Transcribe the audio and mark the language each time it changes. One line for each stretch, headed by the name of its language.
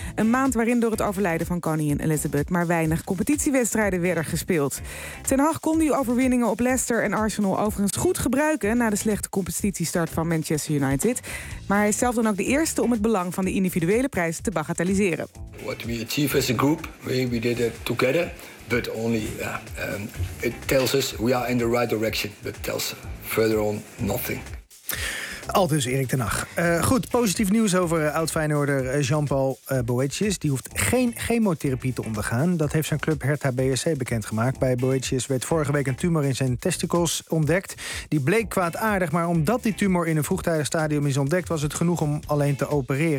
Dutch: Een maand waarin door het overlijden van koningin Elizabeth maar weinig competitiewedstrijden werden gespeeld. Ten Hag kon die overwinningen op Leicester en Arsenal overigens goed gebruiken na de slechte competitiestart van Manchester United. Maar hij is zelf dan ook de eerste om het belang van de individuele prijs te bagatelliseren.
English: What we achieve as a group, we did it together. But only, it tells us we are in the right direction. But tells further on nothing.
Dutch: Aldus Erik ten Hag. Goed, positief nieuws over oud-Feyenoorder Jean-Paul Boetjes. Die hoeft geen chemotherapie te ondergaan. Dat heeft zijn club Hertha BSC bekendgemaakt. Bij Boetjes werd vorige week een tumor in zijn testicles ontdekt. Die bleek kwaadaardig, maar omdat die tumor in een vroegtijdig stadium is ontdekt, was het genoeg om alleen te opereren.